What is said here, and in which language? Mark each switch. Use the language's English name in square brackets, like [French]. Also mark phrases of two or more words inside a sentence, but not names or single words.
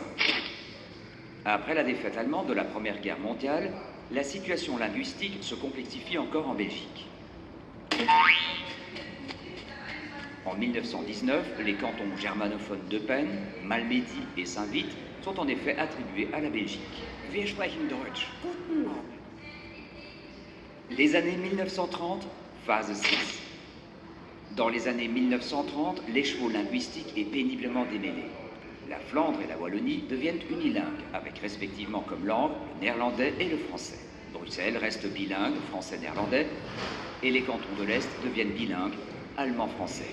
[French] Après la défaite allemande de la Première Guerre mondiale, la situation linguistique se complexifie encore en Belgique. En 1919, les cantons germanophones d'Eupen, Malmedy et Saint-Vith sont en effet attribués à la Belgique. [German] Wir sprechen Deutsch. Guten Morgen. [French] Les années 1930, phase 6. Dans les années 1930, l'écheveau linguistique est péniblement démêlé. La Flandre et la Wallonie deviennent unilingues, avec respectivement comme langue le néerlandais et le français. Bruxelles reste bilingue, français-néerlandais, et les cantons de l'Est deviennent bilingues, allemand-français.